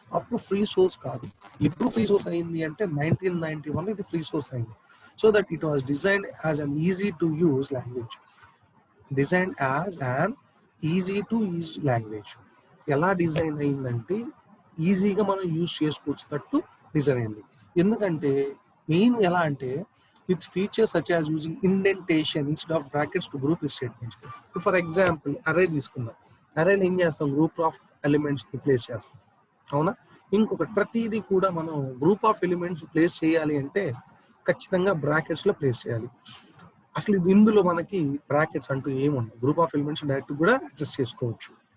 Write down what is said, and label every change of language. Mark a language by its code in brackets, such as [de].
[te] అప్పుడు free source కాదు. ఇప్పుడు ఫ్రీ సోర్స్ అయింది అంటే 1991 ఇది ఫ్రీ సోర్స్ అయింది. [en] So that it was designed as an easy to use language. Designed as an easy to use language. [te] ఎలా డిజైన్ అయిందంటే ఈజీగా మనం యూజ్ చేసుకోవచ్చేటట్టు డిజైన్ అయింది. ఎందుకంటే మెయిన్ ఎలా అంటే [en] with features such as using indentation instead of brackets to group statements. For example array [te] తీసుకుందాం. అరేని ఏం చేస్తాం, గ్రూప్ ఆఫ్ ఎలిమెంట్స్ ప్లేస్ చేస్తాం, అవునా. ఇంకొకటి ప్రతిదీ కూడా మనం గ్రూప్ ఆఫ్ ఎలిమెంట్స్ ప్లేస్ చేయాలి అంటే ఖచ్చితంగా బ్రాకెట్స్లో ప్లేస్ చేయాలి. అసలు ఇందులో మనకి బ్రాకెట్స్ అంటూ ఏముండవు. గ్రూప్ ఆఫ్ ఎలిమెంట్స్ డైరెక్ట్ కూడా అడ్జస్ట్ చేసుకోవచ్చు.